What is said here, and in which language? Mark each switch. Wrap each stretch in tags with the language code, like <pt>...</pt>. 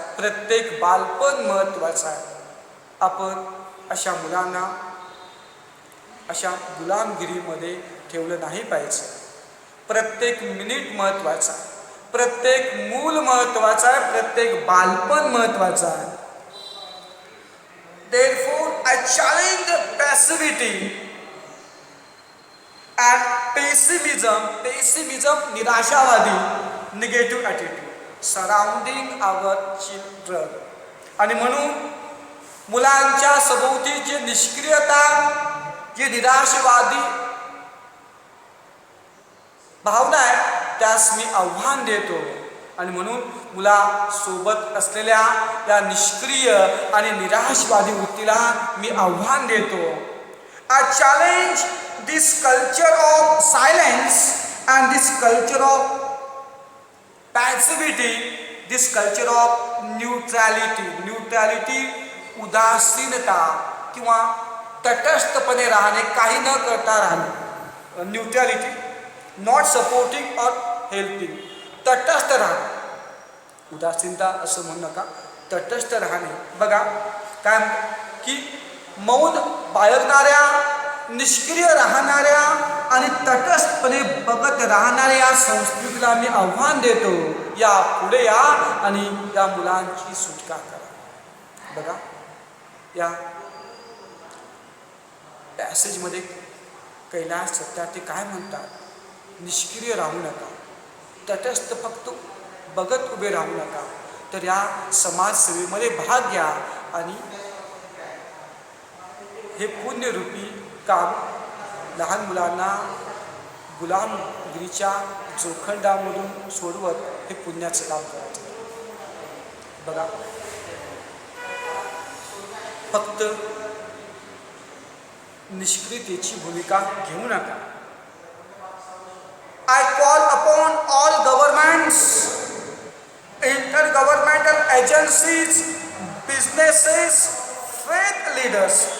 <mr>प्रत्येक बालपण महत्त्वाचं आहे. आपण अशा मुलांना अशा गुलामगिरीमध्ये ठेवलं नाही पाहिजे. प्रत्येक मिनिट महत्त्वाचा आहे. प्रत्येक मूल महत्त्वाचं आहे. प्रत्येक बालपण महत्त्वाचं आहे.</mr> <en>Therefore, I challenge the passivity and pessimism. Pessimism, निराशावादी, negative attitude surrounding our children.</en> <mr>आणि म्हणून मुलांच्या सभोवती जी निष्क्रियता, जी निराशवादी भावना आहे, त्यास मी आव्हान देतो. आणि म्हणून मुलासोबत असलेल्या या निष्क्रिय आणि निराशवादी वृत्तीला मी आव्हान देतो.</mr> <en>I challenge this culture of silence and this culture of passivity, this culture of neutrality,</en> <mr>उदासीनता किंवा तटस्थपणे राहणे, काही न करता राहणे.</mr> <en>Neutrality, not supporting और helping.</en> <mr>तटस्थ राहणे, उदासीनता असं म्हणू नका, तटस्थ राहणे. बघा काय की मौन बाळगणाऱ्या, निष्क्रिय राहणाऱ्या आणि तटस्थपणे बघत राहणाऱ्या या संस्कृतीला मी आव्हान देतो. या पुढे या आणि या मुलांची सुटका करा. बघा या पॅसेजमध्ये कैलास सत्यार्थी काय म्हणतात? निष्क्रिय राहू नका, तटस्थ फक्त बघत उभे राहू नका, तर या समाजसेवेमध्ये भाग घ्या आणि हे पुण्यरूपी काम लहान मुलांना गुलामगिरीच्या जोखंडामधून सोडवत हे पुण्याचं काम करायचं. बघा, फक्त निष्क्रियतेची भूमिका घेऊ नका.</mr> <en>I call upon all governments, intergovernmental agencies, businesses, faith leaders,</en>